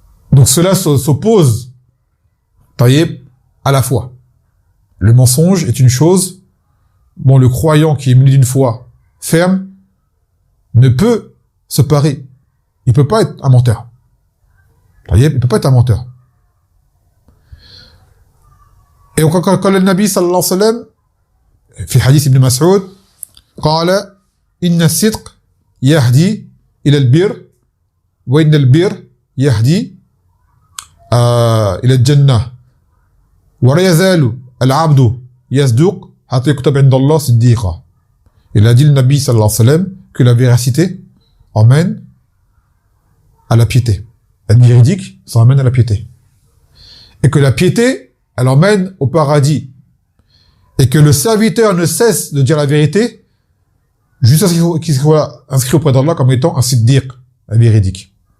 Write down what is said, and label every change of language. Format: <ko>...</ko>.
<fr>Donc cela s'oppose, taïeb, à la foi. Le mensonge est une chose, bon, le croyant qui est muni d'une foi ferme ne peut se parer. Il peut pas être un menteur. Il peut pas être un menteur. Et quand le Nabi sallallahu alayhi wa sallam,</fr> <ar>في حديث ابن مسعود قال إن الصدق يهدي إلى البر وإن البر يهدي إلى الجنة ولا يزال العبد يصدق حتى يكتب عند الله صديقا.</ar> <fr>Il a dit le Nabi sallallahu alayhi wa sallam que la véracité emmène à la piété. Être véridique, ça emmène à la piété. Et que la piété, elle emmène au paradis. Et que le serviteur ne cesse de dire la vérité jusqu'à ce qu'il soit inscrit auprès d'Allah comme étant un siddiq, un véridique.</fr>